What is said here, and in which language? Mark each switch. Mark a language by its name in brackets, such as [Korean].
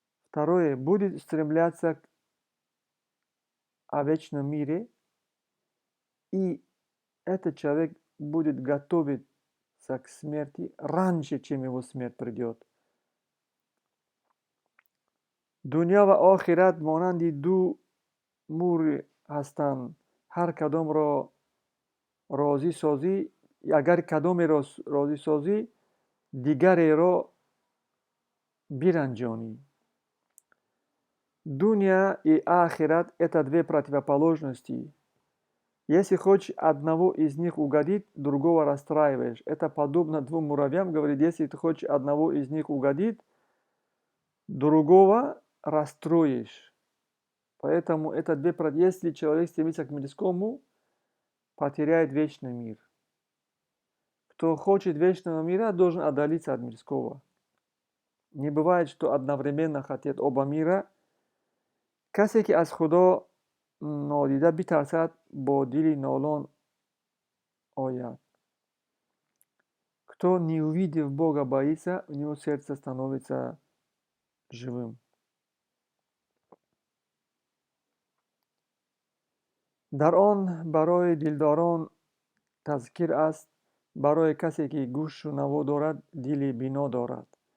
[Russian] Второе, будет стремляться о вечном мире, и этот человек будет готовиться к смерти раньше, чем его смерть придет. [Tajik] Дунё ва охират монанди ду мур ҳастанд. ҳар кадомро розӣ созӣ, агар кадомеро розӣ созӣ, дигареро биранҷонӣ. [Russian] Дуния и ахират – это две противоположности. Если хочешь одного из них угодить, другого расстраиваешь. Это подобно двум муравьям, говорит, если ты хочешь одного из них угодить, другого расстроишь. Поэтому это две противоположности. Если человек стремится к мирскому, потеряет вечный мир. Кто хочет вечного мира, должен отдалиться от мирского. Не бывает, что одновременно хотят оба мира. [Persian] کسی که از خدا نادیده بترسد با دلی نالان آید. [Russian] Кто не увидев Бога боится, у него сердце становится живым. [Tajik] дар он барои дилдорон тазкир аст, барои касе ки гӯшу наво дорад, дили бино дорад.